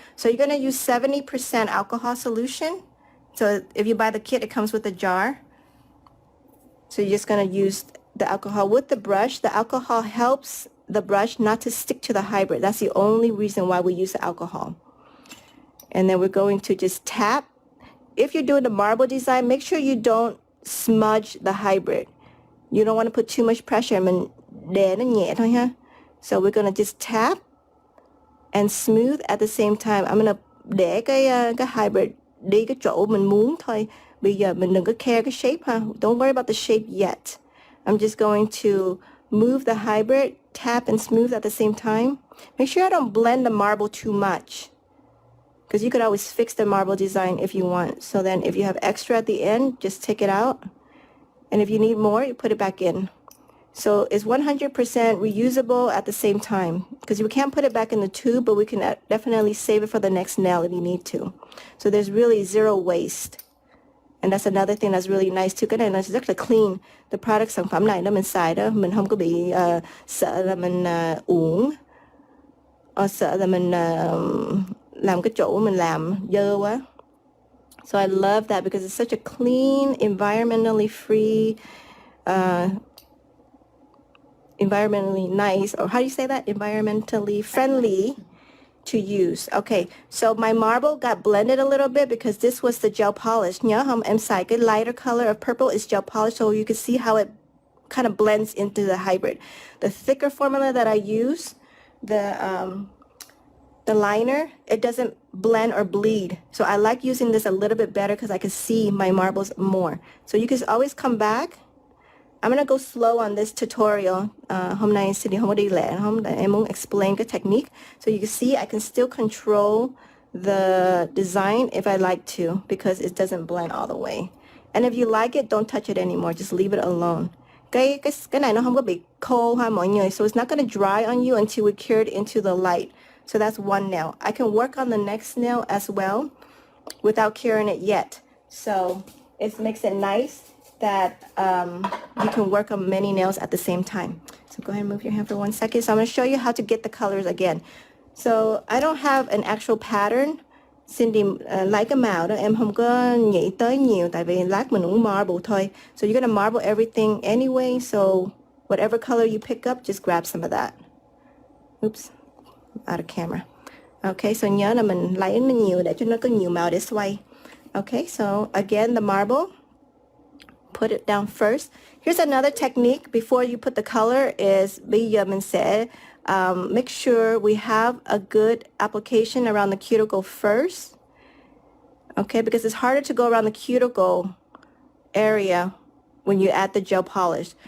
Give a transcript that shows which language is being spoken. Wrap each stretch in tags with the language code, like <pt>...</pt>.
<en>So you're gonna use 70% alcohol solution. So if you buy the kit, it comes with a jar. So you're just gonna use the alcohol with the brush. The alcohol helps the brush not to stick to the hybrid. That's the only reason why we use the alcohol. And then we're going to just tap. If you're doing the marble design, make sure you don't smudge the hybrid. You don't want to put too much pressure.</en> <vi>Mình đè nó nhẹ thôi ha.</vi> <en>So we're going to just tap and smooth at the same time. I'm going to</en> <vi>để cái hybrid đi cái chỗ mình muốn thôi. Bây giờ mình đừng có care cái shape ha.</vi> <en>Don't worry about the shape yet. I'm just going to move the hybrid, tap and smooth at the same time. Make sure I don't blend the marble too much, because you could always fix the marble design if you want. So then if you have extra at the end, just take it out. And if you need more, you put it back in. So it's 100% reusable at the same time, because we can't put it back in the tube, but we can definitely save it for the next nail if you need to. So there's really zero waste. And that's another thing that's really nice too.</en> <vi>Cái này nó rất là clean.</vi> <en>The product</en> <vi>sản phẩm này đó mình xài đó, mình không có bị sợ là mình uổng, sợ là mình làm cái chỗ mình làm dơ quá.</vi> <en>So I love that because it's such a clean, environmentally free, environmentally nice, or how do you say that? Environmentally friendly to use. Okay, so my marble got blended a little bit because this was the gel polish.</en> <vi>Nhớ không? Em xài cái</vi> <en>lighter color of purple is gel polish, so you can see how it kind of blends into the hybrid. The thicker formula that I use, the liner, it doesn't blend or bleed. So I like using this a little bit better because I can see my marbles more. So you can always come back. I'm going to go slow on this tutorial.</en> <vi>Hôm nay Cindy không có đi lẹ, em muốn explain cái technique.</vi> <en>So you can see I can still control the design if I like to, because it doesn't blend all the way. And if you like it, don't touch it anymore. Just leave it alone.</en> <vi>Cái này nó không có bị khô ha mọi người.</vi> <en>So it's not going to dry on you until we cure it into the light. So that's one nail. I can work on the next nail as well without curing it yet. So it makes it nice that you can work on many nails at the same time. So go ahead and move your hand for 1 second. So I'm going to show you how to get the colors again. So I don't have an actual pattern.</en> <vi>Cindy lấy cái màu đó em không có nghĩ tới nhiều, tại vì lát mình cũng marble thôi.</vi> <en>So you're going to marble everything anyway. So whatever color you pick up, just grab some of that. Oops, out of camera. Okay, so</en> <vi>nhớ là mình lấy nó nhiều để cho nó có nhiều màu để xoay.</vi> <en>Okay, so again, the marble, put it down first. Here's another technique before you put the color is</en> <vi>bây giờ mình sẽ</vi> <en>make sure we have a good application around the cuticle first. Okay, because it's harder to go around the cuticle area when you add the gel polish.</en>